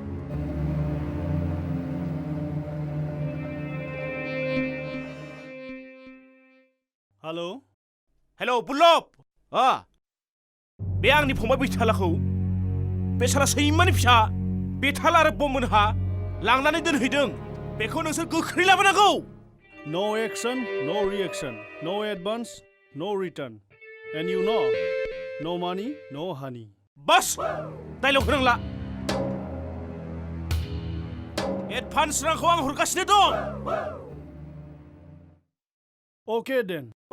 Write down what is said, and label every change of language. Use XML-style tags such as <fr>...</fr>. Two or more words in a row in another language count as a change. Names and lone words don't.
<en>हेलो</en> <brx>हेलौ बुल्लब बे आंनि फंबाय बैथालाखौ बे साला सैमानि फिसा बेथाल आरो बममोनहा लांनानै दोनहैदों बेखौ नोंसोर गोख्रै लाबोनांगौ</brx> <en>No action, no reaction. No advance, no return. And you know, no money, no honey.</en> <brx>बास डायलग होनांला एडभान्स रांखौ आं हरगासिनो दं</brx> <en>Okay then.</en>